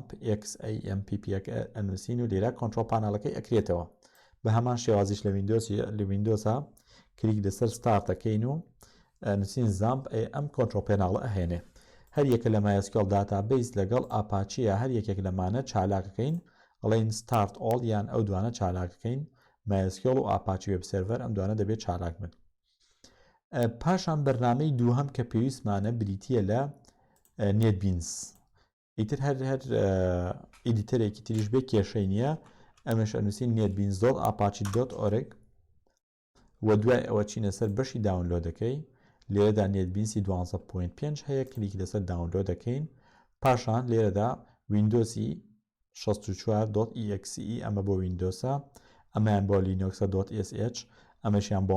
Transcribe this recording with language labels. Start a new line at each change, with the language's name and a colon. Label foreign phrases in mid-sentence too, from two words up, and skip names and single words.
Central Kurdish: XAMPP ئەنووسین و لێرە کۆنتڕۆڵ پانەڵەکەی ئەکرێتەوە بە هەمان شێوازیش لە ویندۆسە کلیک لەسەر ستارت دەکەین و نووسین زامپ ئەم کۆنتڕۆڵ پێناڵە ئەهێنێ هەر یەکە لە MySQL داتابیس لەگەڵ ئاپاچیە هەر یەکێک لەمانە چالاکەکەین ئەڵێن
English: start all
Central Kurdish: یان ئەو دوانە چالاکەکەین MySQL و ئاپاچی
English: web server
Central Kurdish: ئەم دوانە دەبێت چالاک بن. پاشان بەرنامەی دووهەم کە پێویستمانە بریتیە لە NetBeans ئیتر هەر ئیدیتەرێکی تریش بێ کێشەی نییە ئەمەش ئەنووسین netbeans.apache.org و دوای ئەوە چینە سەر بەشی داونلۆدەکەی لێرەدا NetBeanسی 12.5 هەیە کلیک لەسەر داونلۆد دەکەین پاشان لێرەدا ویندۆسی 64.exe ئەمە بۆ ویندۆسە ئەمەیان بۆ لینۆکسە.sh ئەمەشیان بۆ